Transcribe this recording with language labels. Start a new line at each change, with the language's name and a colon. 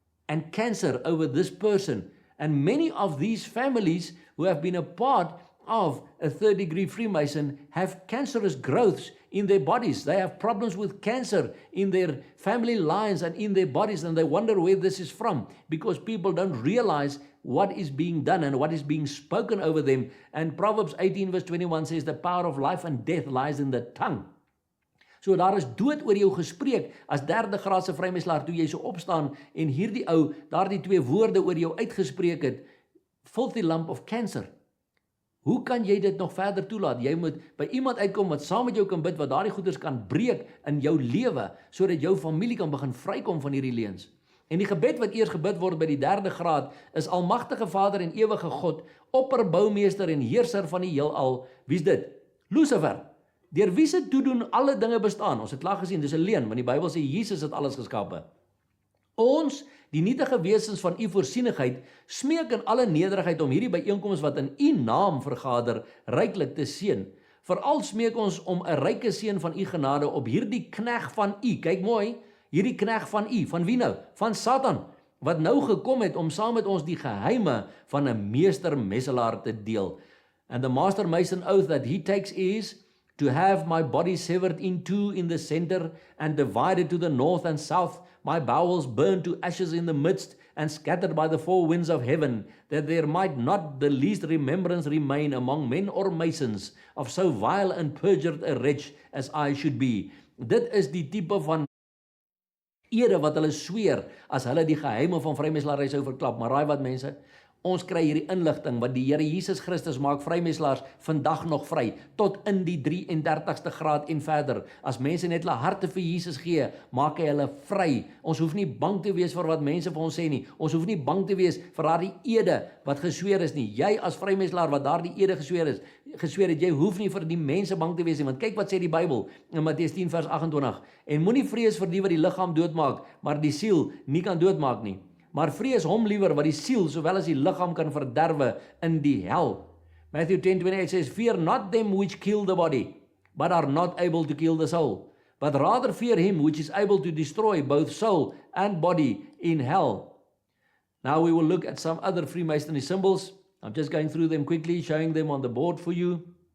English: and cancer over this person. And many of these families who have been a part of a third degree Freemason have cancerous growths in their bodies. They have problems with cancer in their family lines and in their bodies, and they wonder where this is from, because people don't realize what is being done and what is being spoken over them. And Proverbs 18 verse 21 says, the power of life and death lies in the tongue.
Afrikaans: So daar is dood oor jou gespreek as derde graadse vrymeslaer toe jy so opstaan en hierdie ou daardie twee woorde oor jou uitgespreek het,
English: filthy lump of cancer.
Afrikaans: Hoe kan jy dit nog verder toelaat? Jy moet by iemand uitkom wat saam met jou kan bid, wat daardie goeders kan breek in jou lewe, sodat jou familie kan begin vrykom van hierdie leuns. En die gebed wat eers gebid word by die derde graad is: Almagtige Vader en ewige God, opperboumeester en heerser van die heelal. Wie's dit? Lucifer. Deur wie se toedoen alle dinge bestaan. Ons het klaar gesien, dis 'n leuen, want die Bybel sê Jesus het alles geskape. Ons, die nietige wesens van u voorsienigheid, smeek in alle nederigheid om hierdie byeenkoms wat in u naam vergader, ryklik te seën. Veral smeek ons om 'n ryke seën van u genade op hierdie knegg van u. Kyk mooi, hierdie knegg van u, van wie nou? Van Satan, wat nou gekom het om saam met ons die geheime van 'n meestermesselaar te deel.
English: And the master mason oath that he takes is to have my body severed in two in the center and divided to the north and south, my bowels burned to ashes in the midst and scattered by the four winds of heaven, that there might not the least remembrance remain among men or masons of so vile and perjured a wretch as I should be.
Afrikaans: Dit is die tipe van ede wat hulle sweer as hulle die geheime van vrymeslaery sou verklap. Maar raai wat mense? Ons kry hierdie inligting wat die Here Jesus Christus maak vrymeslaers vandag nog vry, tot in die 33ste graad en verder. As mense net hulle harte vir Jesus gee, maak hy hulle vry. Ons hoef nie bang te wees vir wat mense vir ons sê nie. Ons hoef nie bang te wees vir daardie ede wat gesweer is nie. Jy as vrymeslaer wat daardie ede gesweer het, jy hoef nie vir die mense bang te wees nie, want kyk wat sê die Bybel in Matteus 10 vers 28. En moenie vrees vir die wat die liggaam doodmaak, maar die siel nie kan doodmaak nie. Maar vrees hom liewer wat die siel sowel as die liggaam kan verderwe in die hel.
English: Matthew 10:28 says, Fear not them which kill the body, but are not able to kill the soul, but rather fear him which is able to destroy both soul and body in hell. Now we will look at some other Freemasonry symbols. I'm just going through them quickly, showing them on the board for you.